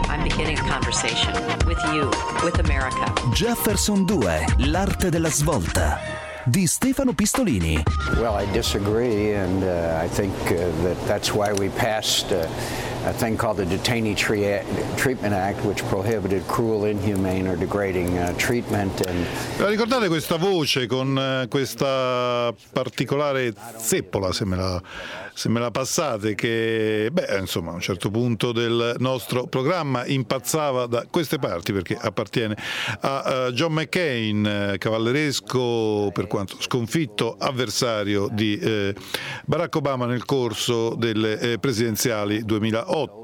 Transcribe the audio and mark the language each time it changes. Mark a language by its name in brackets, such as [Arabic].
[English] I'm beginning a conversation with you, with America. [Italian] Jefferson 2, l'arte della svolta. Di Stefano Pistolini. [English] Well, I disagree, and I think that's why we passed a thing called the Detainee Treatment Act, which prohibited cruel, inhumane, or degrading treatment. And [Italian] ricordate questa voce con questa particolare zeppola, se me la passate, che beh, insomma, a un certo punto del nostro programma impazzava da queste parti, perché appartiene a John McCain, cavalleresco, per quanto sconfitto, avversario di Barack Obama nel corso delle presidenziali 2008.